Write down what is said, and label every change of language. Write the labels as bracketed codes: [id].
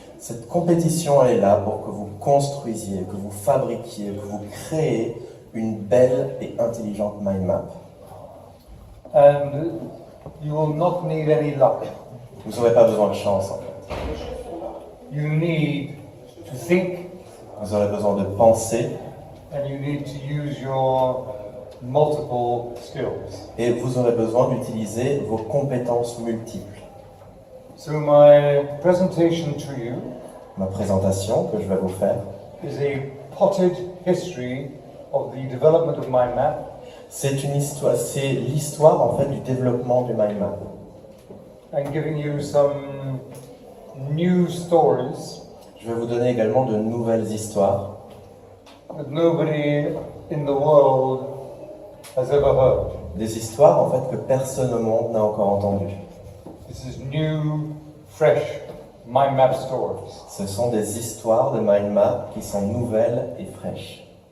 [fr] Cette compétition, elle est là pour que vous construisiez, que vous fabriquiez, que vous créez une belle et intelligente mind map. [en] And you will not need any luck. [fr] Vous n'aurez pas besoin de chance en fait. [en] You need to think. [fr] Vous aurez besoin de penser. [en] And you need to use your multiple skills. [fr] Et vous aurez besoin d'utiliser vos compétences multiples. [en] So my presentation to you [fr] Ma présentation que je vais vous faire [en] is a potted history of the development of mind map. [fr] c'est l'histoire en fait du développement du mind map. [en] And giving you some new stories [fr] Je vais vous donner également de nouvelles histoires [en] that nobody in the world has ever heard. [fr] des histoires en fait que personne au monde n'a encore entendues. [en] This is new, fresh mind map stories. [fr] Ce sont des histoires de mind map qui sont nouvelles et fraîches.